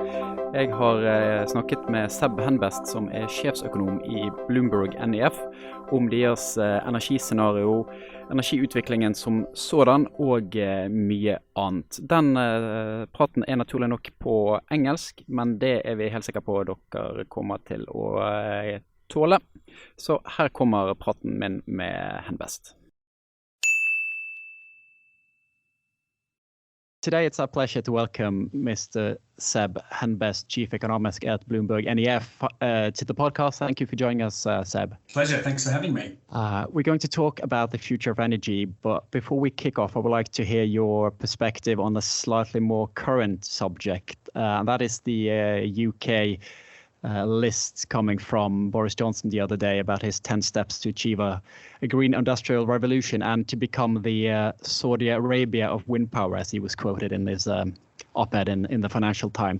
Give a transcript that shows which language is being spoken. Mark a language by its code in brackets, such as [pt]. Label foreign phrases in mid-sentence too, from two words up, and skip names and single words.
[no] Jeg har snakket med Seb Henbest, som er sjefsøkonom i BloombergNEF, om deres energiscenario, energiutviklingen som sådan og mye annet. Den praten er naturlig nok på engelsk, men det er vi helt sikre på at dere kommer til å tåle. Så her kommer praten min med Henbest. [en] Today, it's our pleasure to welcome Mr. Seb Henbest, Chief Economist at BloombergNEF, to the podcast. Thank you for joining us, Seb. Pleasure. Thanks for having me. We're going to talk about the future of energy, but before we kick off, I would like to hear your perspective on a slightly more current subject, and that is the UK list coming from Boris Johnson the other day about his 10 steps to achieve a green industrial revolution and to become the Saudi Arabia of wind power, as he was quoted in his op-ed in the Financial Times.